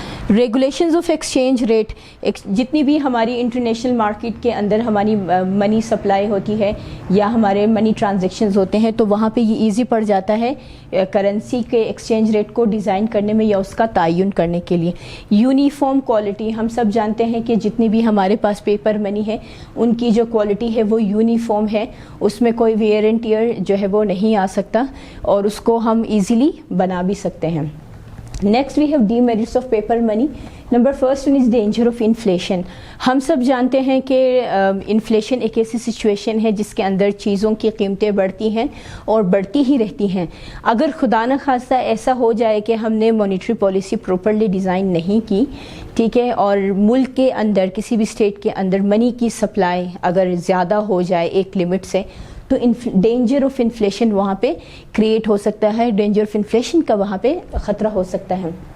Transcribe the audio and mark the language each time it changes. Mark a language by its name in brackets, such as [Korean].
[Urdu] Regulations of exchange rate. جتنی بھی ہماری انٹرنیشنل مارکیٹ کے اندر ہماری منی سپلائی ہوتی ہے یا ہمارے منی ٹرانزیکشنز ہوتے ہیں, تو وہاں پہ یہ ایزی پڑ جاتا ہے کرنسی کے ایکسچینج ریٹ کو ڈیزائن کرنے میں یا اس کا تعین کرنے کے لیے. Uniform quality. ہم سب جانتے ہیں کہ جتنی بھی ہمارے پاس پیپر منی ہے ان کی جو کوالٹی ہے وہ یونیفارم ہے, اس میں کوئی ویئر اینڈ ٹیئر جو ہے وہ نہیں آ سکتا اور اس کو ہم ایزیلی بنا بھی سکتے ہیں. [English] Next we have demerits of paper money. Number first one is danger of inflation. [Urdu] ہم سب جانتے ہیں کہ انفلیشن ایک ایسی سچویشن ہے جس کے اندر چیزوں کی قیمتیں بڑھتی ہیں اور بڑھتی ہی رہتی ہیں. اگر خدا نخواستہ ایسا ہو جائے کہ ہم نے مانیٹری پالیسی پراپرلی ڈیزائن نہیں کی, ٹھیک ہے, اور ملک کے اندر کسی بھی اسٹیٹ کے اندر منی کی سپلائی اگر زیادہ ہو جائے ایک لمٹ سے, تو ڈینجر آف انفلیشن وہاں پہ کریٹ ہو سکتا ہے, ڈینجر آف انفلیشن کا وہاں پہ خطرہ ہو سکتا ہے.